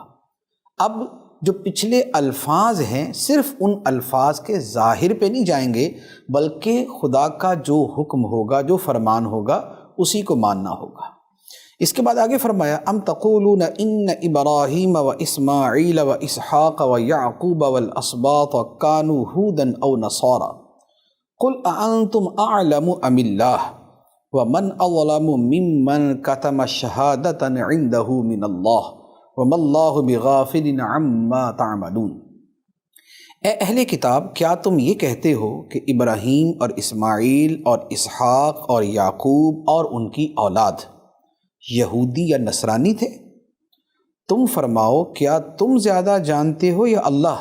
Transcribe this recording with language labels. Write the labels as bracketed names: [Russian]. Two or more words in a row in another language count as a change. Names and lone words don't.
[Urdu] اب جو پچھلے الفاظ ہیں صرف ان الفاظ کے ظاہر پہ نہیں جائیں گے، بلکہ خدا کا جو حکم ہوگا، جو فرمان ہوگا، اسی کو ماننا ہوگا۔ اس کے بعد آگے فرمایا [Arabic] ام تقولون ان ابراہیم و اسماعیل و اسحاق و یعقوب والاسباط کانوا ھودا او نصارا قل اانتم اعلم ام اللہ ومن اظلم ممن کتم شہادۃ عنده من اللہ وما اللہ بغافل عما تعملون۔ [Urdu] اے اہل کتاب، کیا تم یہ کہتے ہو کہ ابراہیم اور اسماعیل اور اسحاق اور یعقوب اور ان کی اولاد یہودی یا نصرانی تھے؟ تم فرماؤ کیا تم زیادہ جانتے ہو یا اللہ؟